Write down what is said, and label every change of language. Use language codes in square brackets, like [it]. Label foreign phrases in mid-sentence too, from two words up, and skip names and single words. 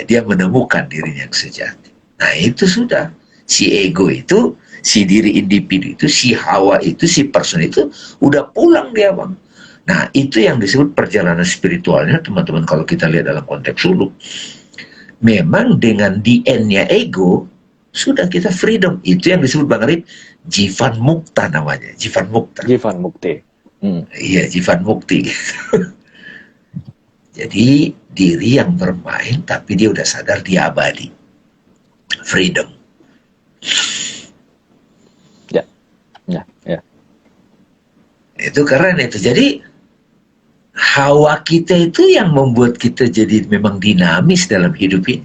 [id] Dia menemukan dirinya yang sejati. Nah, itu sudah si ego itu, si diri individu itu, si hawa itu, si person itu udah pulang dia, Bang. Nah, itu yang disebut perjalanan spiritualnya, teman-teman, kalau kita lihat dalam konteks suluk. Memang dengan [en] the end- [id] nya ego, sudah kita freedom. Itu yang disebut Bang Arif, [sa] Jivan Mukta namanya. Jivan Mukta. Jivan Mukti. [id] Iya, [sa] Jivan Mukti [id] gitu. Jadi diri yang bermain tapi dia udah sadar dia abadi. Freedom. Ya. Ya, ya. Itu keren itu. Jadi hawa kita itu yang membuat kita jadi memang dinamis dalam hidup ini.